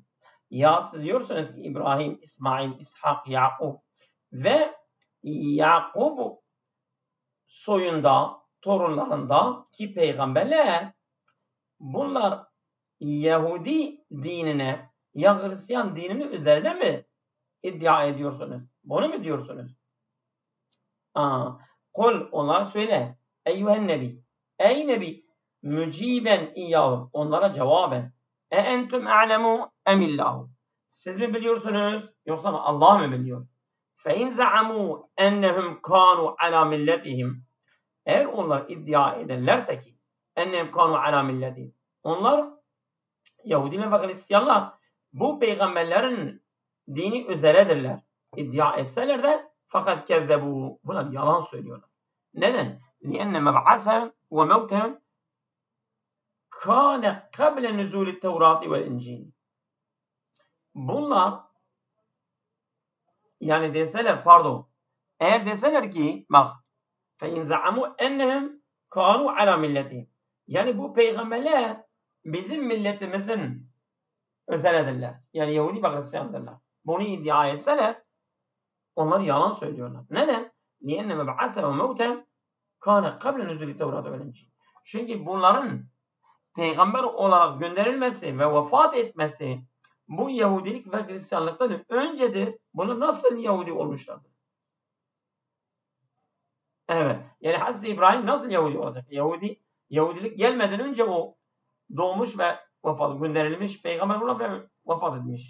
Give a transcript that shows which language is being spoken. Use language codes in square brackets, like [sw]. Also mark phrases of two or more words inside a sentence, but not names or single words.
[tr] Ya siz diyorsunuz ki İbrahim, İsmail, İshak, Yakub ve Yakub soyunda, torunlarında ki peygamberler bunlar Yahudi dinine ya Hristiyan dinini üzerine mi iddia ediyorsunuz? Bunu mu diyorsunuz? Kul onlara söyle. [ar] أيها النبي. [tr] Ey nebi. [ar] مجيبا إياهم. [tr] Onlara cevaben. [ar] أأنتم أعلم أم الله. [tr] Siz mi biliyorsunuz? Yoksa Allah mı biliyor? [ar] فَاِنْ زَعَمُوا اَنَّهُمْ كَانُوا عَلَى مِلَّتِهِمْ. [tr] Eğer onlar iddia ederlerse ki [ar] اَنَّهُمْ كَانُوا عَلَى مِلَّتِهِمْ. [tr] Onlar Yahudiler ve Hristiyanlar bu peygamberlerin dini üzeredirler. İddia etseler de fakat kezzebu. Bunlar yalan söylüyorlar. Neden? [ar] لِأَنَّ مَبْعَثَهُمْ وَمَوْتَهُمْ كَانَ قَبْلَ نُزُولِ التَّوْرَاتِ وَالْاِنْجِيلِ. [tr] Bunlar yani deseler eğer deseler ki bak [ar] فَاِنْ زَعَمُوا اَنَّهُمْ كَانُوا عَلَى مِلَّتِهِمْ. [tr] Yani bu peygamberler bizim milletimizin özelidirler. Yani Yahudi ve Hristiyandırlar. Bunu iddia etseler onlar yalan söylüyorlar. Neden? [ar] لِأَنَّ مَبْعَثَهُ وَمَوْتَهُ كان قبل نزول التوراة والإنجيل. [tr] Çünkü bunların peygamber olarak gönderilmesi ve vefat etmesi bu Yahudilik ve Hristiyanlıktan öncedir. Bunu nasıl Yahudi olmuşlardır? Evet. Yani Hazreti İbrahim nasıl Yahudi olacak? Yahudilik gelmeden önce o doğmuş ve gönderilmiş peygamber olan ve vefat etmiş.